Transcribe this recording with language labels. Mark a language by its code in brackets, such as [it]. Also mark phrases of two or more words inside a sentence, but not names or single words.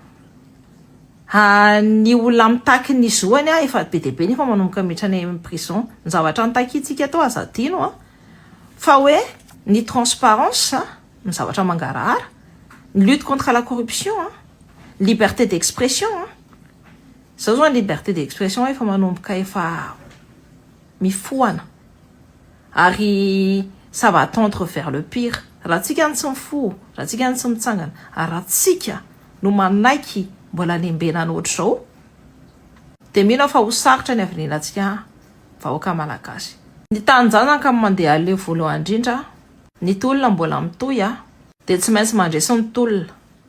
[mg] ny olona mitaky ny zoany efa be dia be nefa manomboka miditra any amin'ny prison ny zavatra nitakitsika atao azadino fa hoe ny transparence ny zavatra mangarahara ny [fr] lutte contre la corruption liberté d'expression [mg] zao zao [fr] ny liberté d'expression [mg] efa manomboka efa mifoana ary [fr] ça va tendre vers le pire [mg] raha tsika ny tsy mifo raha tsika ny tsy mitsangana ary raha tsika no manaiky mbola lembena ny ohatr' zao dia mino fa ho sarotra ny avirenantsika vahoaka malagasy ny tanjana ka mandeha aleo voalohany indrindra ny tolona mbola mitohy dia tsy maintsy mandresy ny tolona